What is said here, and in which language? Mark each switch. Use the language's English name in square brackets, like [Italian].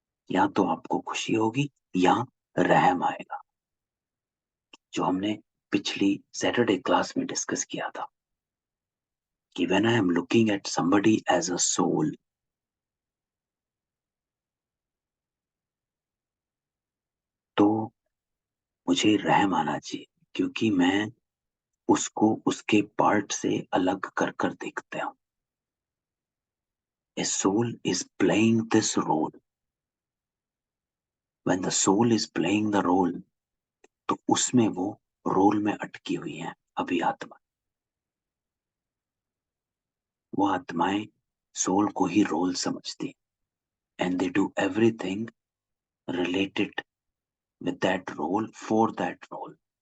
[Hindi] या तो आपको खुशी होगी या रहम आएगा, जो हमने पिछली सैटरडे क्लास में डिस्कस किया था कि [English] when I am looking at somebody as a soul, [Hindi] तो मुझे रहम आना चाहिए, क्योंकि मैं उसको उसके पार्ट से अलग कर कर देखता हूं। [English] A soul is playing this role. When the soul is playing the role, [Hindi] तो उसमें वो रोल में अटकी हुई है अभी आत्मा। वो आत्माएं सोल को ही रोल समझती, [English] And they do everything related with that role for that role.